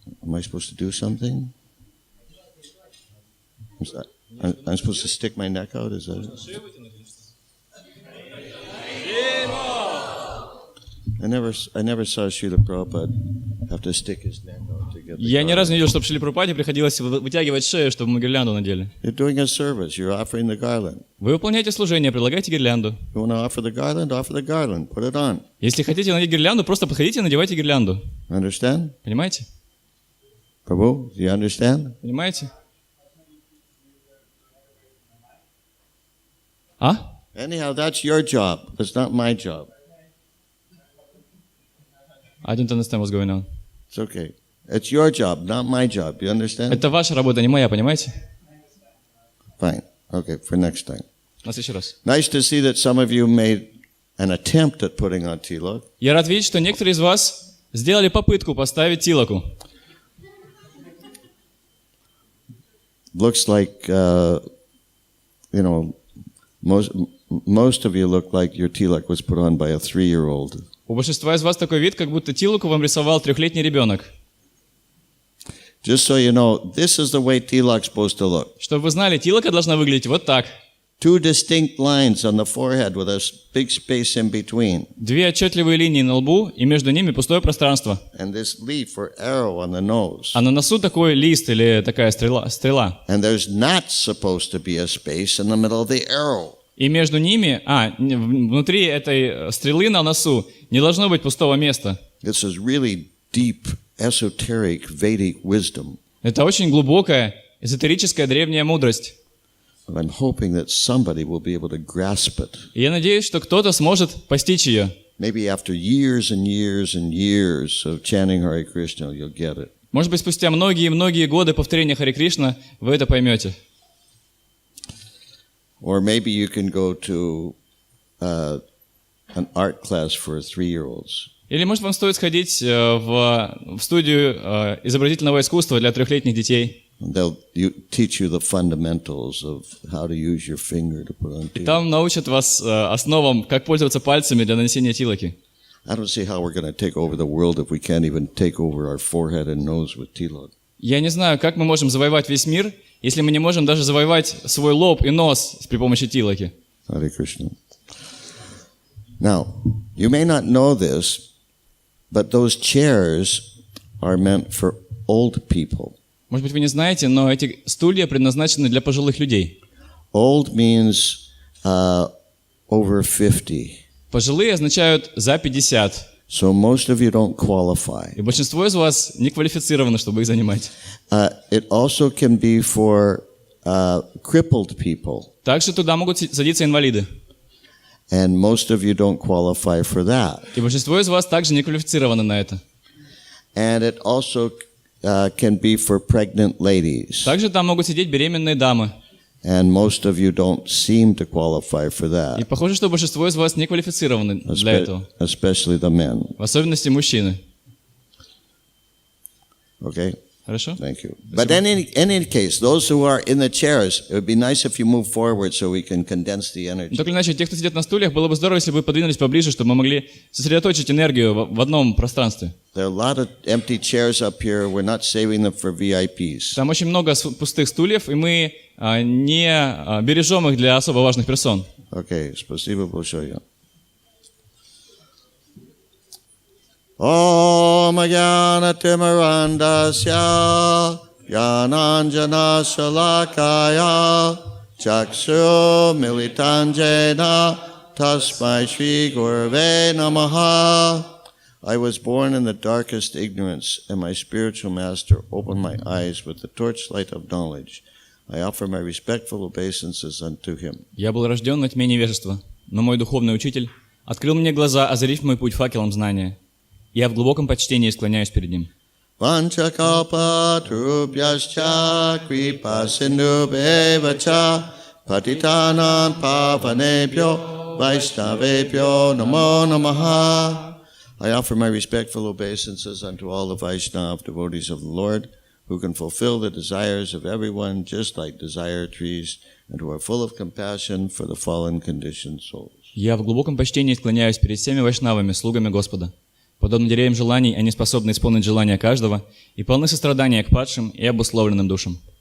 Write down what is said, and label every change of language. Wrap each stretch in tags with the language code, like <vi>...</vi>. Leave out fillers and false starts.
<en>Am I supposed to do something? I'm supposed to stick my neck out? Is that it? I never saw Srila Prabhupada have to stick his neck out to get the</en> <ru>Я ни</ru> <en>garland.</en> <ru>разу не видел, чтобы Шриле Прабхупаде приходилось вытягивать шею, чтобы мы гирлянду надели.</ru> <en>You're doing a service. You're offering the garland.</en> <ru>Вы выполняете служение, предлагаете гирлянду.</ru> <en>You want to offer the garland? Offer the garland. Put it on.</en> <ru>Если хотите надеть гирлянду, просто подходите и надевайте гирлянду.</ru> <en>Understand?</en> <ru>Понимаете?</ru> <en>Prabhu, do you understand?</en> <ru>Понимаете? А?</ru> <en>Anyhow, that's your job. It's not my job. I don't understand what's going on. It's okay. It's your job, not my job. You understand?</en> <ru>Это ваша работа, не моя, понимаете?</ru> <en>Fine. Okay, for next time.</en> <ru>На следующий раз.</ru> <en>Nice to see that some of you made an attempt at putting on tilak.</en> <ru>Я рад видеть, что некоторые из вас сделали попытку поставить тилаку.</ru> <en>Looks like, most of you look like your tilak was put on by a 3-year-old.</en> <ru>У большинства из вас такой вид, как будто тилаку вам рисовал 3-летний ребенок.</ru> <en>Just so you know, this is the way tilak's supposed to look.</en> <ru>Чтобы вы знали, тилака должна выглядеть вот так.</ru> <en>2 distinct lines on the forehead with a big space in between.</en> <ru>2 отчетливые линии на лбу, и между ними пустое пространство.</ru> <en>And this leaf or arrow on the nose.</en> <ru>А на носу такой лист или такая стрела.</ru> <en>And there's not supposed to be a space in the middle of the arrow.</en> <ru>И между ними, внутри этой стрелы на носу не должно быть пустого места.</ru> <en>This is really deep, esoteric Vedic wisdom.</en> <ru>Это очень глубокая, эзотерическая древняя мудрость.</ru> <en>But I'm hoping that somebody will be able to grasp it.</en> <ru>И я надеюсь, что кто-то сможет постичь ее.</ru> <en>Maybe after years and years and years of chanting Hare Krishna, you'll get it.</en> <ru>Может быть, спустя многие-многие годы повторения Харе Кришна вы это поймете.</ru> <en>Or maybe you can go to an art class for 3-year-olds.</en> <ru>Или, может, вам стоит сходить в студию изобразительного искусства для 3-летних детей.</ru> <en>And they'll teach you the fundamentals of how to use your finger to put on</en> <ru>И</ru> <en>tilak.</en> <ru>там научат вас основам, как пользоваться пальцами для нанесения тилаки.</ru> <en>I don't see how we're going to take over the world if we can't even take over our forehead and nose with tilak.</en> <ru>Я не знаю, как мы можем завоевать весь мир, если мы не можем даже завоевать свой лоб и нос при помощи тилаки.</ru> <en>Hare Krishna. Now, you may not know this, but those chairs are meant for old people.</en> <ru>Может быть, вы не знаете, но эти стулья предназначены для пожилых людей.</ru> <en>Old means over 50.</en> <ru>Пожилые означают за 50.</ru> <en>So most of you don't qualify.</en> <ru>И большинство из вас не квалифицировано, чтобы их занимать.</ru> <en>It also can be for crippled people.</en> <ru>Также туда могут садиться инвалиды.</ru> <en>And most of you don't qualify for that.</en> <ru>И большинство из вас также не квалифицированы на это.</ru> <en>And it also can be for pregnant ladies.</en> <ru>Также там могут сидеть беременные дамы.</ru> <en>And most of you don't seem to qualify for</en> <ru>И</ru> <en>that.</en> <ru>похоже, что большинство из вас не квалифицированы для этого.</ru> <en>Especially the men.</en> <ru>В особенности мужчины.</ru> <en>Okay?</en> <ru>Хорошо?</ru> <en>Thank you. But in any case, those who are in the chairs, it would be nice if you move forward so we can condense the</en> <ru>Но</ru> <en>energy.</en> <ru>так или иначе, те, кто сидят на стульях, было бы здорово, если бы вы подвинулись поближе, чтобы мы могли сосредоточить энергию в одном пространстве.</ru> <en>There are a lot of empty chairs up here. We're not saving them for VIPs.</en> <ru>Там очень много пустых стульев, и мы не бережем их для особо важных персон. Okay, спасибо большое.</ru> <sa>Om Jnana Timirandasya Jnananjana Shalakaya Chaksu Militanjena Tasmai Shri Gurave Namaha.</sa> <en>I was born in the darkest ignorance, and my spiritual master opened my eyes with the torchlight of knowledge. I offer my respectful obeisances unto him.</en> <ru>Я был рожден на тьме невежества, но мой духовный учитель открыл мне глаза, озарив мой путь факелом знания. Я в глубоком почтении склоняюсь перед ним.</ru> <sa>Vanchakalpa trubhyascha kripa sindhubheva patitanam pavanebhyo vaishnavebhyo namo namaha.</sa> <en>I offer my respectful obeisances unto all the Vaishnava devotees of the Lord, who can fulfill the desires of everyone just like desire trees, and who are full of compassion for the fallen conditioned souls.</en> <ru>Я в глубоком почтении склоняюсь перед всеми вайшнавами, слугами Господа. Подобно деревьям желаний, они способны исполнить желания каждого и полны сострадания к падшим и обусловленным душам.</ru>